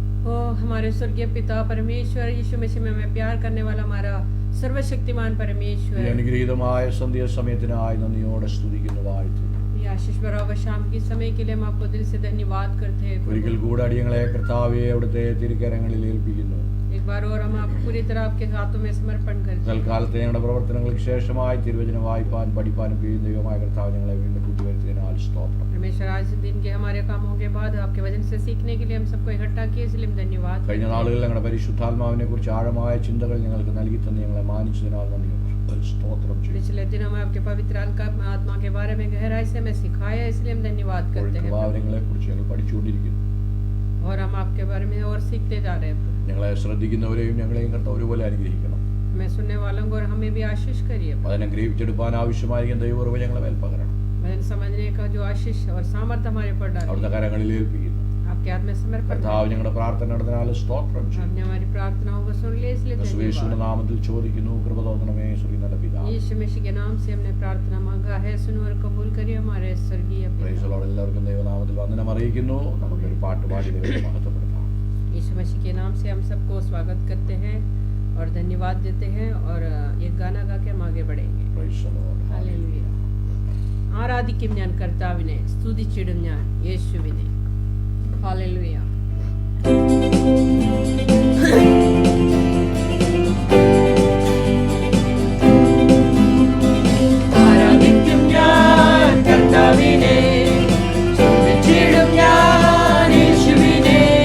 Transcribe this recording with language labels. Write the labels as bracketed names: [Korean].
[Hindi] ओ हमारे स्वर्गीय पिता परमेश्वर, यीशु मसीह में हमें प्यार करने वाला हमारा सर्वशक्तिमान परमेश्वर, [Malayalam] ഈ അനുഗ്രഹീതമായ സന്ധ്യാസമയത്തിനായി നന്ദിയോടെ സ്തുതിക്കുന്നു, വാഴ്ത്തുന്നു. [Hindi] ये आशीष भरा हुआ शाम के समय के लिए हम आपको दिल से धन्यवाद करते हैं। [Malayalam] ഒരിക്കൽ കൂടെ അടിയങ്ങളെ കർത്താവേ അവിടുത്തെ തിരുക്കരങ്ങളിൽ ഏൽപ്പിക്കുന്നു. [Hindi] एक बार और हम आपको पूरी तरह आपके हाथों में समर्पण करते हैं। [Malayalam] തൽക്കാലത്തെ ഞങ്ങളുടെ പ്രവർത്തനങ്ങൾക്ക് ശേഷമായി തിരുവചനം വായിപ്പാൻ പഠിപ്പാനും കഴിയുന്ന ദൈവമായ കർത്താവ് ഞങ്ങളെ വീണ്ടും കൂട്ടിവരുത്തിയതിനാൽ സ്തോത്രം. [Hindi] परमेश्वर, आज दिन के हमारे कामों के बाद आपके वचन से सीखने के लिए हम सबको इकट्ठा किए, इसलिए हम धन्यवाद। [Malayalam] കഴിഞ്ഞ നാളുകളിൽ ഞങ്ങളുടെ പരിശുദ്ധാത്മാവിനെ കുറിച്ച് ആഴമായ ചിന്തകൾ ഞങ്ങൾക്ക് നൽകി തന്നെ ഞങ്ങളെ മാനിച്ചതിനാൽ നന്ദി സ്തോത്രം ചെയ്യുന്നു. [Hindi] पिछले दिनों में आपके पवित्र आत्मा के बारे में गहराई से हमें सिखाया, इसलिए हम धन्यवाद करते हैं। [Malayalam] ഭാവനങ്ങളെ കുറിച്ച് ഞങ്ങൾ പഠിച്ചുകൊണ്ടിരിക്കുന്നു. [Hindi] और हम आपके बारे में और सीखते जा रहे हैं। [Malayalam] ഞങ്ങളെ ശ്രദ്ധിക്കുന്നവരെയും ഞങ്ങളെയും കർത്താവ് ഒരുപോലെ അനുഗ്രഹിക്കണം. [Hindi] मैं सुनने वालों को और हमें भी आशीष करिए। [Malayalam] അതിനെ ഗ്രഹിച്ചെടുക്കാൻ ആവശ്യമായിരിക്കും ദൈവകൃപ ഞങ്ങളെ മേൽ പകരണം. [Hindi] वचन समझने का जो आशीष और सामर्थ्य हमारे पर डालिए। [Malayalam] അവിടുത്തെ കരങ്ങളിൽ ഏൽപ്പിക്കുന്നു. [Hindi] आपके हाथ में समर्पण। [Malayalam] കർത്താവ് ഞങ്ങളുടെ പ്രാർത്ഥന നടന്നതിനാൽ സ്തോത്രം ചെയ്യുന്നു. [Hindi] आपने हमारी प्रार्थनाओं को सुन लिया, इसलिए [Malayalam] യേശുവിന്റെ നാമത്തിൽ ചോദിക്കുന്നു, കൃപ തോന്നണമേ സ്വർഗ്ഗീയ നല്ല പിതാവേ. [Hindi] यीशु मसीह के नाम से हमने प्रार्थना मांगा है, सुनो और कबूल करिए हमारे स्वर्गीय [English] Praise the lord. [Malayalam] എല്ലാവർക്കും ദൈവനാമത്തിൽ വന്ദനം അറിയിക്കുന്നു. നമുക്കൊരു പാട്ട് പാടി ദൈവത്തെ മഹത്വപ്പെടുത്താം. [Hindi] यीशु मसीह के नाम से हम सबको स्वागत करते हैं और धन्यवाद देते हैं और एक गाना गा के हम आगे बढ़ेंगे। [English] Praise the lord. [Malayalam] ഹല്ലേലൂയ. ആരാധിക്കും ഞാൻ കർത്താവിനെ, സ്തുതിച്ചിടും ഞാൻ യേശുവിനെ. ഹല്ലേലൂയ. ആരാധിക്കും ഞാൻ കർത്താവിനെ, സ്തുതിച്ചിടും ഞാൻ യേശുവിനെ.